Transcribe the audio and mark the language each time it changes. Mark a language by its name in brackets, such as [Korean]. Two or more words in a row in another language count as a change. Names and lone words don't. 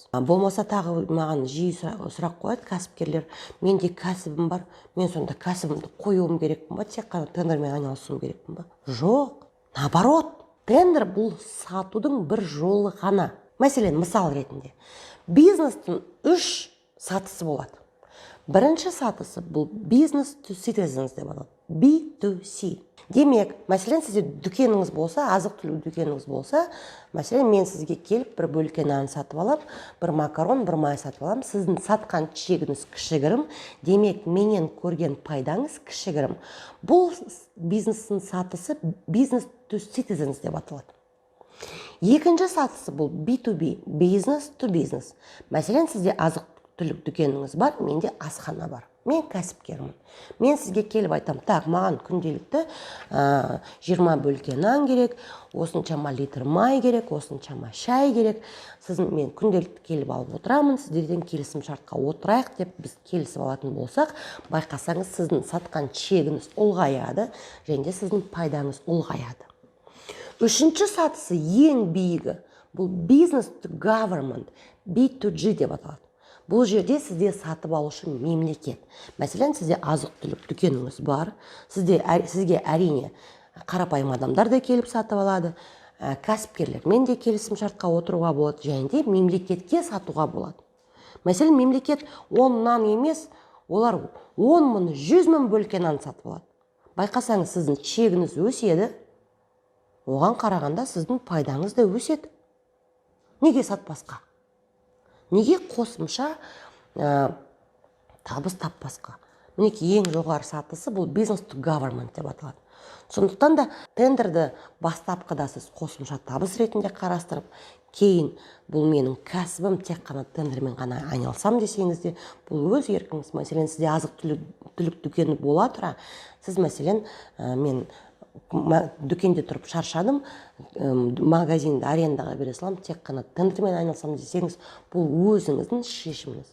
[Kazakh] Болмаса тағы маған жиі сұрақ қояды кәсіпкерлер, менде кәсібім бар, мен сонда кәсібімді қоюым керекпін ба, тек қана тендермен айналысуым керекпін ба? Жоқ, наоборот, тендер бұл сатудың бір жолы ғана. Мәселен, мысал ретінде, бизнестің 3 сатысы болады. Бірінші сатысы бұл [English] business to citizens [Kazakh] деп аталады. B2C. Демек, мәселен, сізде дүкеніңіз болса, азық-түлік дүкеніңіз болса, мәселен, мен сізге келіп бір бөлке нан сатып алам, бір макарон, бір май сатып алам, сіздің сатқан чегіңіз кішігірім, демек, менен көрген пайдаңыз кішігірім. Бұл бизнестің сатысы [English] business to citizens [Kazakh] деп аталады. Екінші сатысы бұл B2B, [English] business to business. [Kazakh] Мәселен, сізде азық-түлік дүкеніңіз бар, менде асхана бар. Мен кәсіпкермін. Мен сізге келіп айтам, так, маған күнделікті 20 бөлке нан керек, осыншама литр май керек, осыншама шай керек. Мен күнделікті келіп алып отырамын, сіздерден келісім шартқа отырайық деп біз келісіп алатын болсақ, байқасаңыз, сіздің сатқан чегіңіз ұлғаяды, және сіздің пайдаңыз ұлғаяды. Үшінші сатысы ең биігі, бұл [English] business to government, [Kazakh] B2G деп аталады. Бұл жерде сізде сатып алушы мемлекет. Мәселен, сізде азық-түлік дүкеніңіз бар, сізге әрине қарапайым адамдар да келіп сатып алады, кәсіпкерлермен де келісім шартқа отыруға болады, және де мемлекетке сатуға болады. Мәселен, мемлекет 10 нан емес, олар 10 мың, 100 мың бөлке нан сатып алады. Байқасаңыз, сіздің чегіңіз өседі, оған қарағанда сіздің пайдаңыз да өседі. Неге сатпасқа? Неге қосымша табыс таппасқа? Мінекей ең жоғары сатысы бұл [English] business to government [Kazakh] деп аталады. Сондықтан да тендерді бастапқыда сіз қосымша табыс ретінде қарастырып, кейін бұл менің кәсібім, тек қана тендермен ғана айналсам десеңіз де, бұл өз еркіңіз. Мәселен, сізде азық-түлік дүкені бола тұра, сіз мәселен, мен дүкенде тұрып шаршадым, магазинді арендаға бере салам, тек қана тендермен айналсам десеңіз, бұл өзіңіздің шешіміңіз.